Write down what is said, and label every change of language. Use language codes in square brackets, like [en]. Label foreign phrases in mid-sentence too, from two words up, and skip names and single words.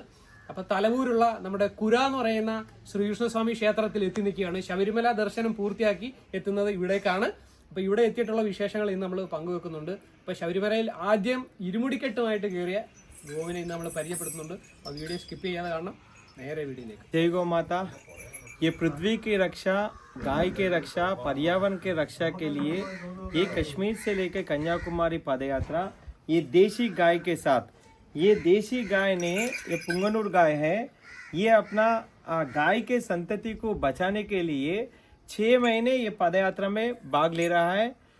[ml] അപ്പോൾ തലവൂരുള്ള നമ്മുടെ കുര എന്ന് പറയുന്ന ശ്രീകൃഷ്ണസ്വാമി ക്ഷേത്രത്തിൽ എത്തി നിൽക്കുകയാണ്. ശബരിമല ദർശനം പൂർത്തിയാക്കി എത്തുന്നത് ഇവിടേക്കാണ്. അപ്പോൾ ഇവിടെ എത്തിയിട്ടുള്ള വിശേഷങ്ങൾ ഇന്ന് നമ്മൾ പങ്കുവെക്കുന്നുണ്ട്. അപ്പോൾ ശബരിമലയിൽ ആദ്യം ഇരുമുടിക്കെട്ടുമായിട്ട് കയറിയ ഗോവിനെ ഇന്ന് നമ്മൾ പരിചയപ്പെടുത്തുന്നുണ്ട്. ആ [en] video skip [ml] ചെയ്യാതെ കാണണം. നേരെ വീഡിയോയിലേക്ക്. [hi] जय गौ माता। ये पृथ्वी की रक्षा, गाय के रक्षा, पर्यावरण के रक्षा के लिए ये कश्मीर से लेकर कन्याकुमारी पदयात्रा, ये देशी गाय के साथ, ये देशी गाय ने, ये पुंगनूर गाय है, ये अपना गाय के संतति को बचाने के लिए 6 महीने ये पदयात्रा में भाग ले रहा है।